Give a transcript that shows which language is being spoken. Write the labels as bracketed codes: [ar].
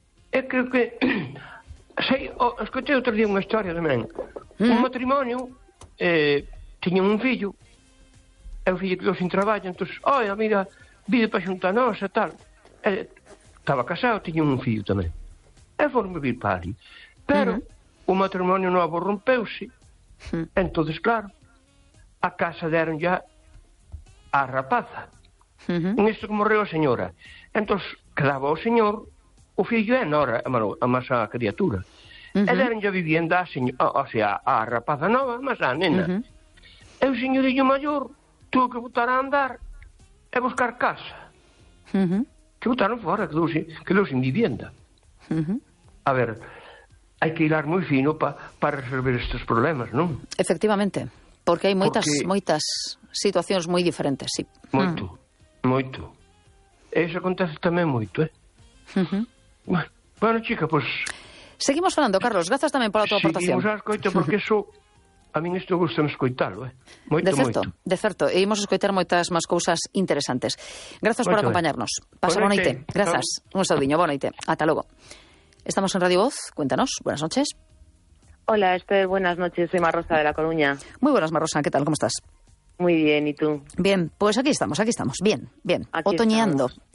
[gl] Eu creo que sei, escutei outro día unha historia tamén. Un matrimonio tiña un fillo. É un fillo que sin traballo, entón, oi, mira, vive para xuntar nos e tal. Estaba casado, tiña un fillo tamén. E foi-me vir para ali. Pero o matrimonio novo rompeuse. Entón, claro, a casa deron ya a rapaza. Nisto que morreu a señora. Entón, quedaba o señor, o fillo é nora, a masa a criatura. E deron ya vivienda a rapaza nova, mas a nena. E o señorillo maior tuvo que botar a andar e buscar casa. Que botaron fora, quedou sin vivienda. A ver, hai que hilar moi fino para resolver estes problemas, non? Efectivamente, porque hai moitas situacións moi diferentes, sí. Moito. E iso acontece tamén moito, eh? Bueno, chica, pois... Seguimos falando, Carlos, grazas tamén pola tua aportación. Seguimos a escoita, porque iso... A mí isto gusta me escoitalo, eh? Moito, de certo, moito. De certo, e imos escoitar moitas máis cousas interesantes. Grazas por acompañarnos. Pasa boa noite. Grazas. Un saudinho, boa noite. Ata logo. [es] Estamos en Radio Voz, cuéntanos, buenas noches. Hola, Esther, buenas noches, soy Marrosa de La Coruña. Muy buenas, Marrosa, ¿qué tal, cómo estás? Muy bien, ¿y tú? Bien, pues aquí estamos, bien. Aquí otoñando.